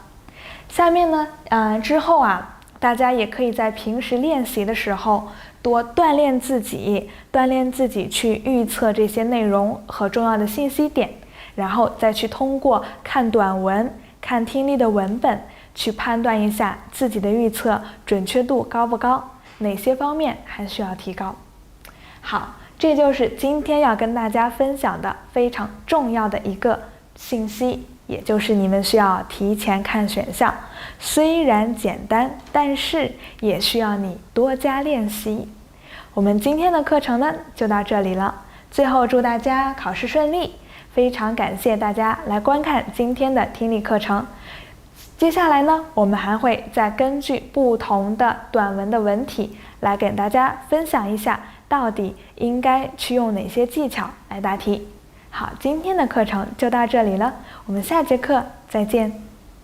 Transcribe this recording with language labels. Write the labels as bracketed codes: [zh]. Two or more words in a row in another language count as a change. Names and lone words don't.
[zh] 下面呢，之後大家也可以在平時練習的時候多鍛鍊自己去預測這些內容和重要的信息點，然後再去通過看短文、看聽力的文本去判斷一下自己的預測準確度高不高，哪些方面還需要提高。好，這就是今天要跟大家分享的非常重要的一個信息，也就是你們需要提前看選項，雖然簡單，但是也需要你多加練習。我們今天的課程呢，就到這裡了。最後祝大家考試順利，非常感謝大家來觀看今天的聽力課程。接下來呢，我們還會再根据不同的短文的文體来给大家分享一下，到底應該去用哪些技巧來答題。好，今天的課程就到這裡了，我們下節課再見。